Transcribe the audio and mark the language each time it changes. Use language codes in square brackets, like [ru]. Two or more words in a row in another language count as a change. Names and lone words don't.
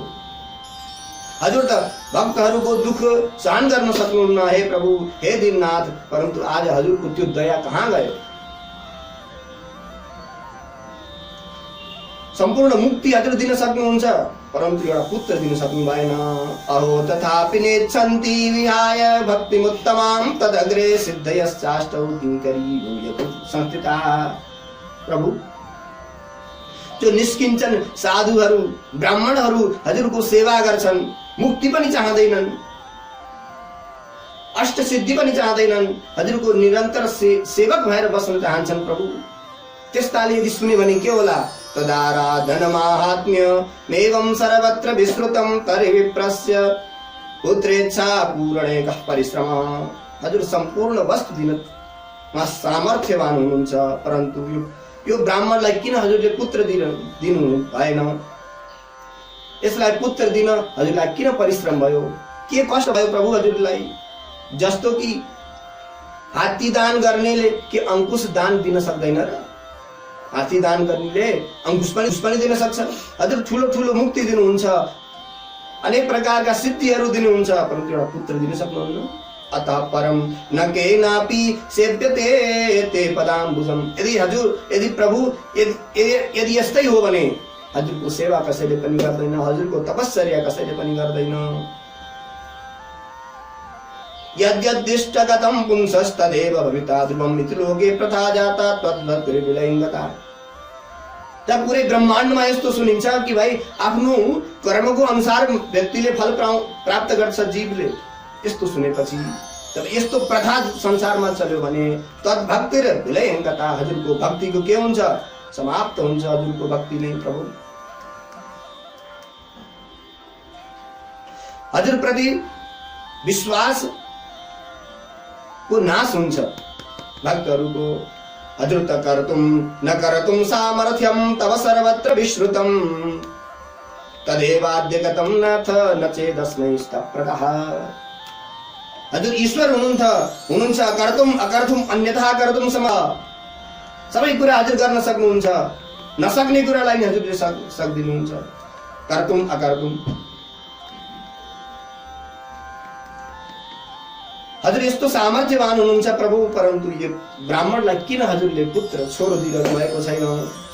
[ne] हजुर त भक्तहरूको दुख सहन गर्न सक्नुहुन्न हे प्रभु, हे दीननाथ, परन्तु आज हजुरको त्यो दया कहाँ गयो। सम्पूर्ण मुक्ति हजुर दिन सक्नुहुन्छ, परन्तु एउटा पुत्र दिन सक्नु भएन। [sa] अहो तथापि नेच्छन्ति विहाय भक्तिमुत्तमां तदग्रे सिद्धयश्चाष्टौ किङ्करी भूयतु संस्थिता। [ne] प्रभु, जो निष्किञ्चन साधुहरू ब्राह्मणहरू हजुरको सेवा गर्छन्, मुक्ति पनि चाहँदैनन्, अष्ट सिद्धि पनि चाहँदैनन्, हजुरको निरन्तर सेवक भएर बस्न चाहन्छन् प्रभु। त्यस्ताले यदि सुन्यो भने के होला। [sa] तदाराधन माहात्म्य मेवं सर्वत्र विश्रुतं तर्हि विप्रस्य पुत्रेच्छा पूरणे कः परिश्रम। [ne] हजुर सम्पूर्ण वस्तु दिनमा सामर्थ्यवान हुनुहुन्छ, परन्तु यो ब्राह्मणलाई किन हजुरले पुत्र दिनु भएन। यसलाई पुत्र दिन हजुरलाई किन परिश्रम भयो, के कष्ट भयो प्रभु हजुरलाई। जस्तो कि हात्ती दान गर्नेले के अंकुश दान दिन सक्दैन र। हात्ती दान गर्नेले अंकुश पनि दिन सक्छ। हजुर ठुलो ठुलो मुक्ति दिनुहुन्छ, अनेक प्रकारका सिद्धिहरू दिनुहुन्छ, परन्तु एउटा पुत्र दिन सक्नुहुन्न। [sa] अतः परम न केनापि सेव्यते ते पदाम्बुजम। [ne] यदि प्रभु यदि यस्तै हो भने हजुरको सेवा कसैले पनि गर्दैन, हजुरको तपस्या कसैले पनि गर्दैन। [sa] यद्यदिष्टगतं पुंसस्तदेव भविता ध्रुवम् इति लोके प्रथा जाता तद्वद्विलयङ्गता। [ne] जब पूरे ब्रह्माण्डमा यस्तो सुनिन्छ कि भाइ आफ्नो कर्मको अनुसार व्यक्तिले फल प्राप्त गर्छ जीवले, यस्तो सुनेपछि तब यस्तो प्रथा संसारमा चल्यो भने तद्भक्ति र विलयङ्गता, हजुरको भक्तिको के हुन्छ, समाप्त हुन्छ हजुरको भक्ति नै प्रभु। हजुर प्रति विश्वास को नाश हुन्छ भक्तहरूको। हजुर त [sa] कर्तुं न कर्तुं सामर्थ्यं तव सर्वत्र विश्रुतं तदेवाद्यगतं नाथ न चेदस्मैस्तप्रदः। [ne] हजुर ईश्वर हुनुहुन्छ, [sa] कर्तुं अकर्तुं अन्यथा कर्तुं सम। [ne] सबै कुरा हजुर गर्न सक्नुहुन्छ, नसक्ने कुरालाई हजुरले सक्दिनुहुन्छ। [sa] कर्तुं अकर्तुं [ne] हजुर यस्तो सामर्थ्यवान हुनुहुन्छ प्रभु, परन्तु यो ब्राह्मणलाई किन हजुरले पुत्र छोरो दिइरहनु भएको छैन।